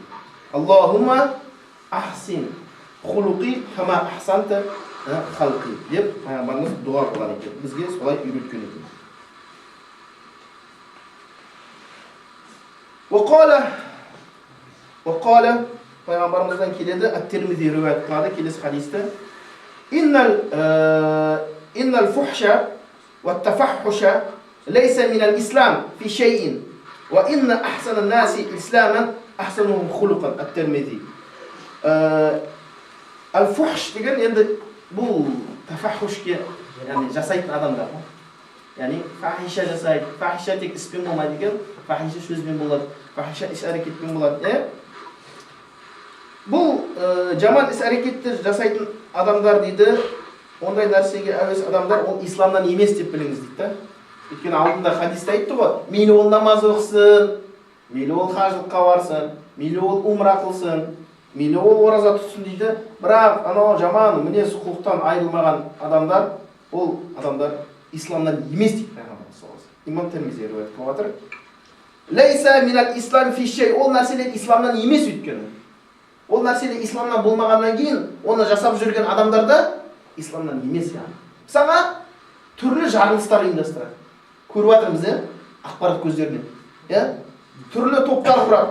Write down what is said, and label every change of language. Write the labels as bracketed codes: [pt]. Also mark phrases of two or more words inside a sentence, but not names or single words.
[ar] اللهم أحسن خلقي كما أحسنت خلقي [kk] деп пайғамбарымыз дұға қылған екен. Бізге солай үйреткен екен. Уақала пайғамбарымыздан келеді, Ат-Тирмизи риуаят қылады келесі хадисті. [ar] إن الفحش والتفحش ليس من الإسلام في شيء وإن أحسن الناس إسلاما أحسنهم خلقا. [kk] Ат-Тирмизи. Ал-фухш деген енді бұл тафаххушке, яғни жасайтын адамдар. Яғни фахиша жасайды. Фахиша тек іспен болмайды екен, фахиша сөзбен болады, фахиша іс-әрекетпен болады. Бұл жаман іс-әрекетті жасайтын адамдар дейді, ондай нәрсеге әуес адамдар, ол исламнан емес деп біліңіз дейді. Өйткені алдында хадисте айтты ғой, мейлі ол намаз оқысын, мейлі ол хажылыққа барсын, мейлі ол умра қылсын, мейлі ол ораза тұтсын дейді. Бірақ анау жаман мінез құлықтан айырылмаған адамдар, ол адамдар исламнан емес дейді пайғамбарымыз [ar] صلى الله عليه وسلم. [kk] Имам Тирмизи риуаят қылып отыр. [ar] ليس من الإسلام في شيء, [kk] ол нәрселер исламнан емес өйткені. Ол нәрселер исламнан болмағаннан кейін, оны жасап жүрген адамдарда исламнан емес яғни. Мысалға түрлі жарылыстар ұйымдастырады. Көріп жатырмыз, ақпарат көздерінен. Түрлі топтар құрады.